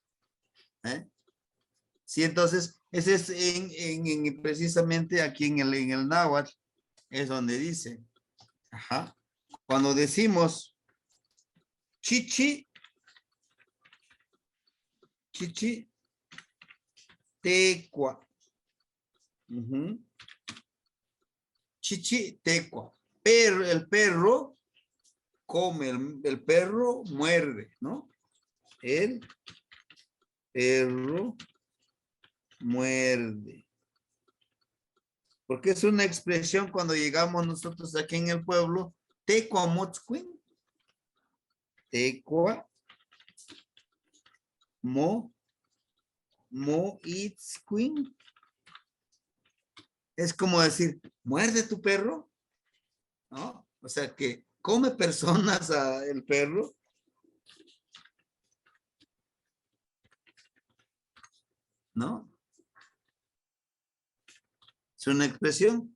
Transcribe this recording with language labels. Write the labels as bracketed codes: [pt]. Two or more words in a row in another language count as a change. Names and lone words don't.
[es] Sí, entonces, ese es precisamente aquí en el náhuatl, es donde dice, ajá, cuando decimos [nhe] chichi, tecua, chichi, tecua, [es] pero el perro come, el perro muerde, ¿no? El perro muerde. Porque es una expresión cuando llegamos nosotros aquí en el pueblo, [nhe] tecua motzcuin, tecua moitzcuin. [es] Es como decir, muerde tu perro, ¿no? O sea que come personas el perro. ¿No? Es una expresión.